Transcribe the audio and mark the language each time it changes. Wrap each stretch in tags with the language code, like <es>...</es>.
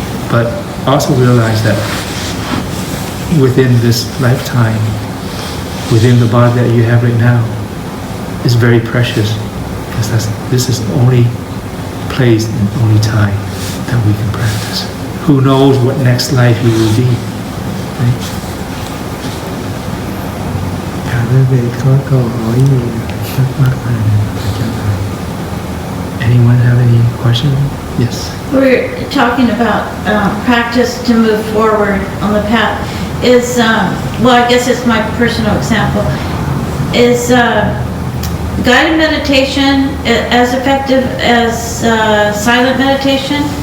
<en>But also realize that within this lifetime, within the body that you have right now, is very precious, because this is the only place and only time that we can practice. Who knows what next life you will be, right?</en> <vi>Quý vị có câu hỏi gì thắc mắc này trả lời.</vi> <en>Anyone have any question? Yes. We're talking about practice to move forward on the path. I guess it's my personal example. Is guided meditation as effective as silent meditation?</en>